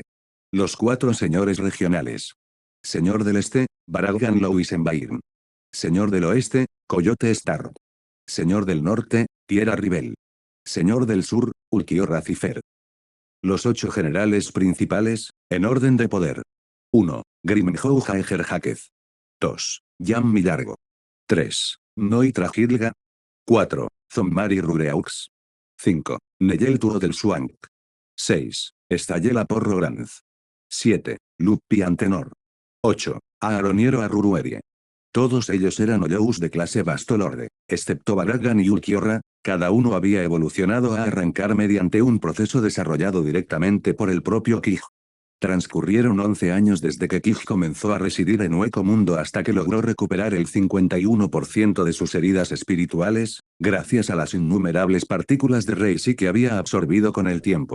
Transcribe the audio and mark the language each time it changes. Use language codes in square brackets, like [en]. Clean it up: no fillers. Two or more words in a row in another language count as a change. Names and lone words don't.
[es] Los 4 señores regionales. Señor del Este, Baragan Louisenbairn. Señor del Oeste, Coyote Star. Señor del Norte, Tierra Rivel. Señor del Sur, Ulquiorra Cifer. Los 8 generales principales, en orden de poder. 1. Grimmenhou Jaeger Hakez. 2. Yam Millargo. 3. Noitra Gilga. 4. Zommari Rureaux. 5. Neyel Tuo del Swank. 6. Estayela Porro Granz. 7. Lupi Antenor. 8. Aaroniero Arruruerie. Todos ellos eran Oyous de clase Bastolorde, excepto Baragan y Ulquiorra, cada uno había evolucionado a arrancar mediante un proceso desarrollado directamente por el propio Kij. Transcurrieron 11 años desde que Kij comenzó a residir en Hueco Mundo hasta que logró recuperar el 51% de sus heridas espirituales, gracias a las innumerables partículas de Reishi que había absorbido con el tiempo.